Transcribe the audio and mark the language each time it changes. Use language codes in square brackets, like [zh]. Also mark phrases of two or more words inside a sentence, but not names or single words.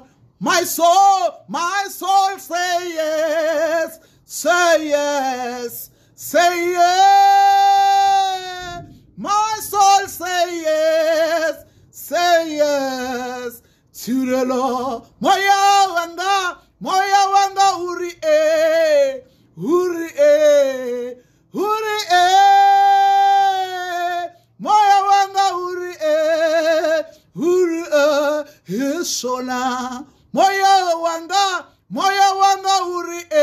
[en] My soul say yes, say yes, say yes. My soul say yes, say yes to the Lord. [ve] Moya wanga uri moya wanga uri hisona moya wanga uri